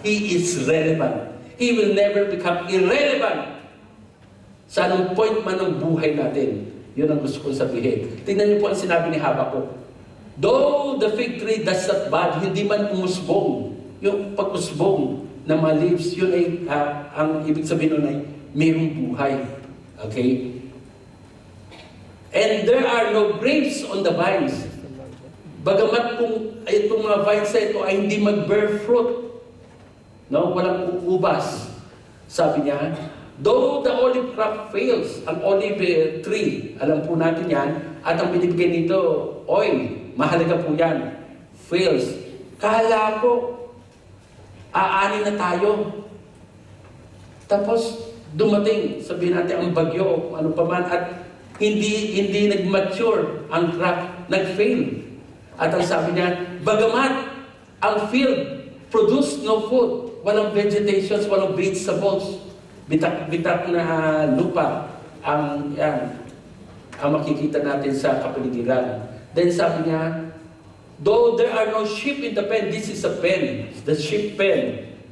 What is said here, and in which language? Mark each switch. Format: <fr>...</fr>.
<en>He is relevant. He will never become irrelevant</en> <tl>sa anong point man ng buhay natin. Yun ang gusto kong sabihin. Tingnan niyo po ang sinabi ni Habakkuk.</tl> <en>Though the fig tree does not bud,</en> <tl>hindi man umusbong. Yung pag-usbong ng mga leaves, yun ay, ang ibig sabihin nun ay mayroong buhay.</tl> <en>Okay? And there are no grapes on the vines.</en> <tl>Bagamat kung itong mga vines na ito ay hindi mag-bear fruit, no? Walang ubas. Sabi niya,</tl> <en>though the olive crop fails,</en> <tl>ang olive tree, alam po natin yan, at ang binibigay nito, oil, mahalaga po yan, fails. Kala ko, aani na tayo. Tapos, dumating, sabihin natin, ang bagyo, ano pa man, at hindi nag-mature ang crop, nag-fail. At ang sabi niya, bagamat ang</tl> <en>field produce no food,</en> <tl>walang vegetations, walang vegetables, bitak na lupa ang makikita natin sa kapaligiran.</tl> <en>Then</en> <tl>sabi niya,</tl> <en>though there are no sheep in the pen, this is a pen, the sheep pen.</en>